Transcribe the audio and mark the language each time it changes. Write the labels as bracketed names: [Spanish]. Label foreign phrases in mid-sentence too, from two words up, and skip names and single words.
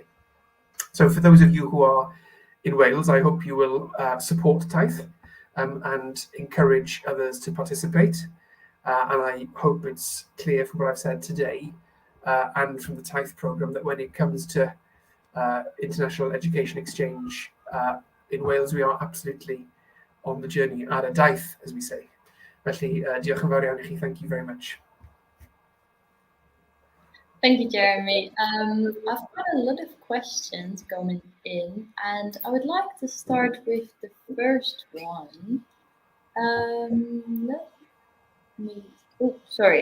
[English] So for those of you who are in Wales, I hope you will support TAITH and encourage others to participate. And I hope it's clear from what I've said today and from the TAITH programme that when it comes to international education exchange in Wales. We are absolutely on the journey [Welsh] ar y daith, [English] as we say. [Welsh] Felly, diolch yn fawr iawn I chi. [English] Thank you very much. Thank you, Jeremy. I've got a lot of questions coming in, and I would like to start with the first one. Let me. Oh, sorry.